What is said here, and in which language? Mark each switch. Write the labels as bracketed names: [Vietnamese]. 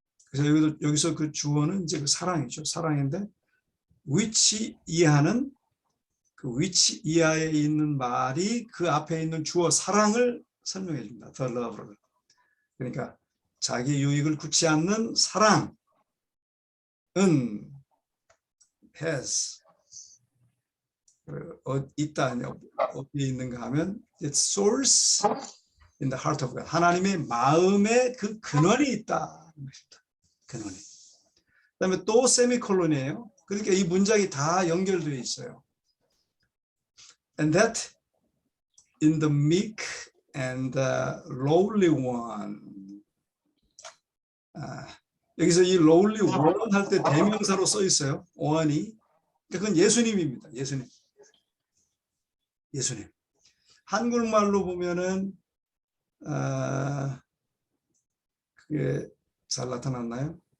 [Korean] 그래서 여기서 그 주어는 이제 그 사랑이죠. 사랑인데 which 이하는 그 which 이하에 있는 말이 그 앞에 있는 주어 사랑을 설명해 줍니다. [English] the love [Korean] 를. 그러니까 자기 유익을 굳지 않는 사랑은 has 있다, 어디에 있는가 하면 [English] its source in the heart of God. [Korean] 하나님의 마음에 그 근원이 있다. 근원이. 그다음에 또 세미콜론이에요. 그러니까 이 문장이 다 연결되어 있어요. [English] And that in the meek and the lowly one. [Korean] 여기서 이 [English] lowly one [Korean] 할 때 대명사로 써 있어요. one이. 그건 예수님입니다. 예수님. 예수님. 한국말로 보면은 그게 잘 나타났나요?